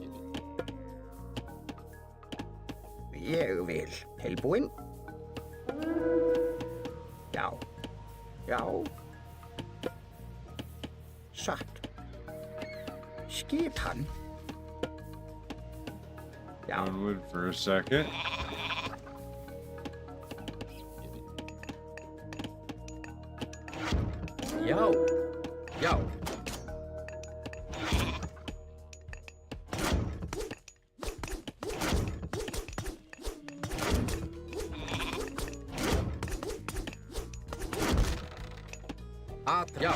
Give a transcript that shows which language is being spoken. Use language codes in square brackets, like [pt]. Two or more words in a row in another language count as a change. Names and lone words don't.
[is] Ég vil. Tilbúin. Já. Já. Satt. Skipan. Já. [en] Onward for a second. [is] Já. Já. Já.